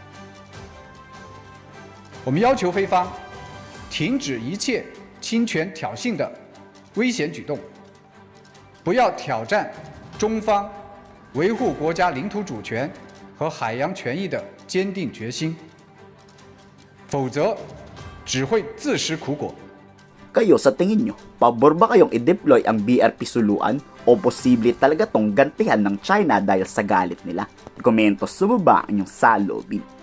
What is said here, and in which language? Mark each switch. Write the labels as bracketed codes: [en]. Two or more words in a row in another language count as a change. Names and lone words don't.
[zh] 我们要求菲方停止一切侵权挑衅的危险举动，不要挑战中方维护国家领土主权和海洋权益的坚定决心，否则只会自食苦果。 [tl] Kayo sa tingin nyo, pabor ba kayong i-deploy ang BRP Suluan o posible talaga tong gantihan ng China dahil sa galit nila? Komento sa baba ang inyong saloobin.